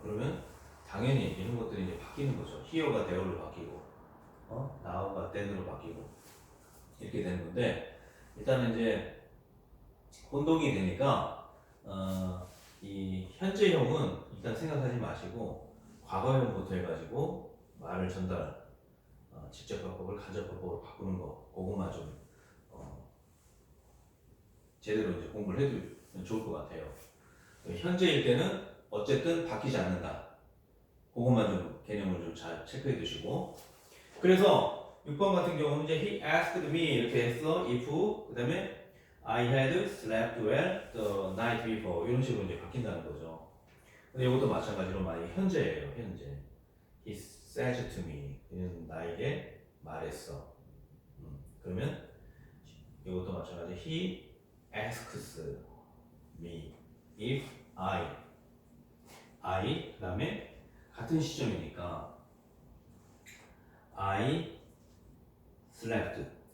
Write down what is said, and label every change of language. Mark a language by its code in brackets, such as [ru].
[ko] 그러면 당연히 이런 것들이 이제 바뀌는 거죠. here가 there로 바뀌고, now가 then으로 바뀌고 이렇게 되는 건데, 일단은 이제 혼동이 되니까 이 현재형은 일단 생각하지 마시고 과거형부터 해가지고 말을 전달, 직접화법을 간접화법으로 바꾸는 거, 그것만 좀 제대로 이제 공부를 해도 좋을 것 같아요. 현재일 때는 어쨌든 바뀌지 않는다. 그것만 좀 개념을 좀 잘 체크해 두시고. 그래서 6번 같은 경우는 이제 [en] he asked me [ko] 이렇게 했어. [en] if [ko] 그 다음에 [en] I had slept well the night before [ko] 이런 식으로 이제 바뀐다는 거죠. 근데 이것도 마찬가지로 만약에 현재예요. [en] he said to me [ko] 이는 나에게 말했어. 그러면 이것도 마찬가지 [en] he asks me if I [ko] 그 다음에 같은 시점이니까 [en] I slept [ko] 예요.